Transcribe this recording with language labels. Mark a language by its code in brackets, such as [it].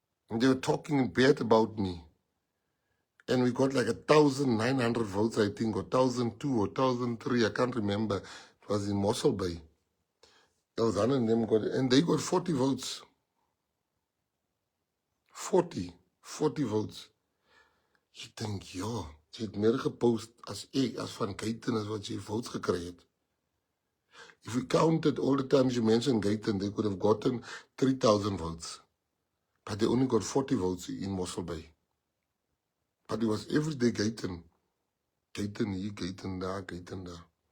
[en] And they were talking bad about me. And we got like 1,900 votes, I think, or 1,002 or 1,003, I can't remember. It was in Mossel Bay. Elzana and them got, and they got 40 votes. 40 votes. [af] You think, ja, jy het meer gepost as van Gayton as wat jy votes gekry het. [en] If we counted all the times you mentioned Gayton, they could have gotten 3,000 votes. But they only got 40 votes in Mossel Bay. But it was every day Gayton. [af] Gayton hier, Gayton daar, Gayton daar.